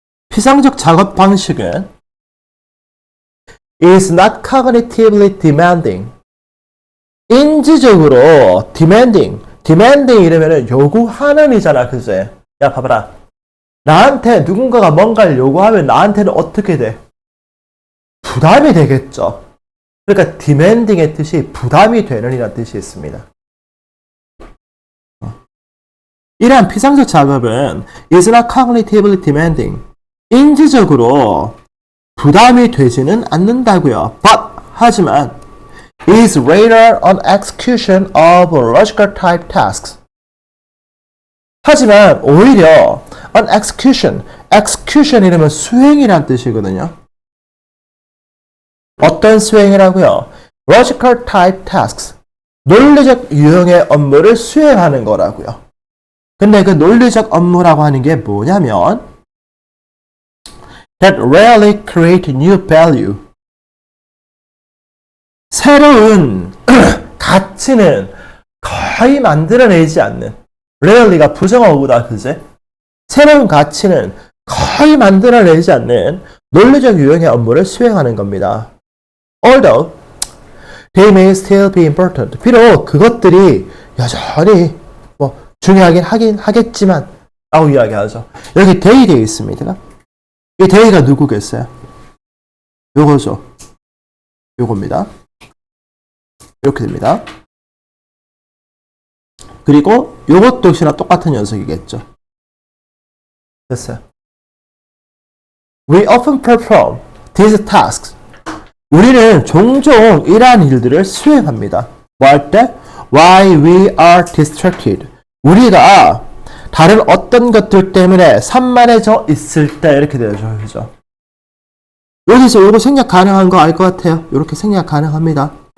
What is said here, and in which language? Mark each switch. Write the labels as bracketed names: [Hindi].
[Korean] 피상적 작업 방식은 [English] is not cognitively demanding. [Korean] 인지적으로 demanding 이러면은 요구하는 이잖아, 그제? 야, 봐봐라. 나한테 누군가가 뭔가를 요구하면 나한테는 어떻게 돼? 부담이 되겠죠. 그러니까 demanding의 뜻이 부담이 되는 이라는 뜻이 있습니다. 이러한 피상적 작업은 [English] is not cognitively demanding. [Korean] 인지적으로 부담이 되지는 않는다고요. [English] But, [Korean] 하지만 [English] is rather an execution of logical type tasks. [Korean] 하지만 오히려 [English] an execution [Korean] 이러면 수행이란 뜻이거든요. 어떤 수행이라고요? [English] logical type tasks. [Korean] 논리적 유형의 업무를 수행하는 거라고요. 근데 그 논리적 업무라고 하는 게 뭐냐면 [English] that rarely create new value. [Korean] 새로운 가치는 거의 만들어내지 않는, rarely가 부정어구다, 그제? 새로운 가치는 거의 만들어내지 않는 논리적 유형의 업무를 수행하는 겁니다. [English] Although they may still be important. [Korean] 비록 그것들이 여전히 중요하긴 하겠지만 라고 이야기하죠. 여기 they 되어 있습니다. 이 they가 누구겠어요? 요거죠. 요겁니다. 이렇게 됩니다. 그리고 요것도 역시나 똑같은 녀석이겠죠. 됐어요. [English] We often perform these tasks. [Korean] 우리는 종종 이러한 일들을 수행합니다. 뭐 할 때? [English] Why we are distracted. [Korean] 우리가 다른 어떤 것들 때문에 산만해져 있을 때 이렇게 되죠. 그죠? 여기서 이거 생략 가능한 거 알 것 같아요. 이렇게 생략 가능합니다.